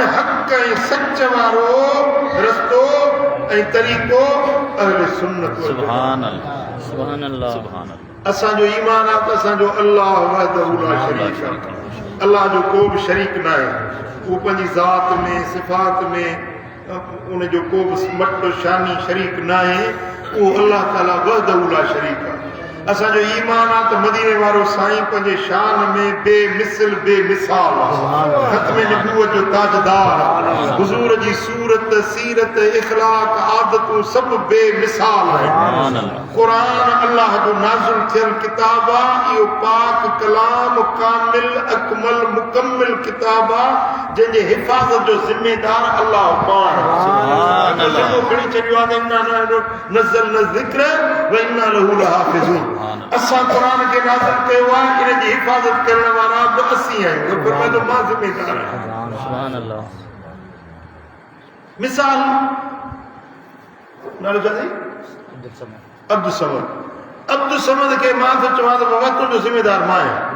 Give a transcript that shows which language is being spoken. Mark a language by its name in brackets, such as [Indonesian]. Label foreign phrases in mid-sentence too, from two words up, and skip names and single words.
[Sindhi] हक़ ऐं सच वारो रस्तो ऐं तरीक़ो अहले सुन्नत वारो। [Arabic] سبحان الله، سبحان الله، سبحان الله. [Sindhi] असांजो ईमान आहे त असांजो अल्लाह [Arabic] وحده لا شريك [Sindhi] आहे, अल्लाह जो को बि शरीक न आहे। उहो पंहिंजी ज़ात में सिफ़ात में उनजो को बि मट शानी शरीक न आहे। उहो अल्लाह ताला [Arabic] وحده لا شريك [Sindhi] आहे। असांजो ईमान आहे त मदीने वारो साईं पंहिंजे शान में बेमिसल बेमिसाल आहे, ख़त्म नबूवत जो ताजदार आहे। हुज़ूर जी सूरत सीरत इख़लाक़ आदतूं सभु बेमिसाल आहिनि। क़ुरान अल्लाह जो नाज़िल थियल किताब आहे। इहो पाक कलाम कामिल अकमल मुकम्मिल किताब आहे, जंहिंजे हिफ़ाज़त जो ज़िम्मेदार अल्लाह पाण आहे। ज़िम्मो खणी छॾियो आहे [Arabic] نزل ذكر و إنا له لحافظون. [Sindhi] असां क़ुरान खे नाज़िल कयो आहे, इन जी हिफ़ाज़त करण वारा बि असीं आहियूं, पर तो मां ज़िम्मेदार आहियां। [Arabic] سبحان الله. [Sindhi] मिसाल नालो छा अथई? अब्दुल समद। अब्दुल समद खे मां त चवां त बाबा तुंहिंजो ज़िम्मेदार मां आहियां।